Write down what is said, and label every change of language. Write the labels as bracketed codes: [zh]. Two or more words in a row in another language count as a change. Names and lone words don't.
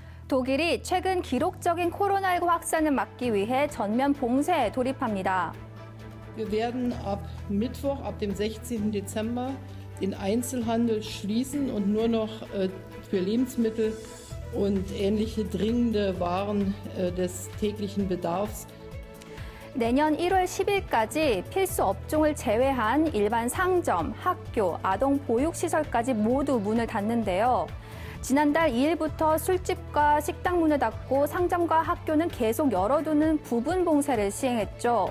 [ko] 독일이 최근 기록적인 코로나19 확산을 막기 위해 전면 봉쇄에 돌입합니다. [de] Wir werden ab Mittwoch, ab dem 16. Dezember, den Einzelhandel schließen und nur noch für Lebensmittel und ähnliche dringende Waren des täglichen Bedarfs. [ko] 내년 1월 10일까지 필수 업종을 제외한 일반 상점, 학교, 아동 보육시설까지 모두 문을 닫는데요. 지난달 2일부터 술집과 식당 문을 닫고 상점과 학교는 계속 열어두는 부분 봉쇄를 시행했죠.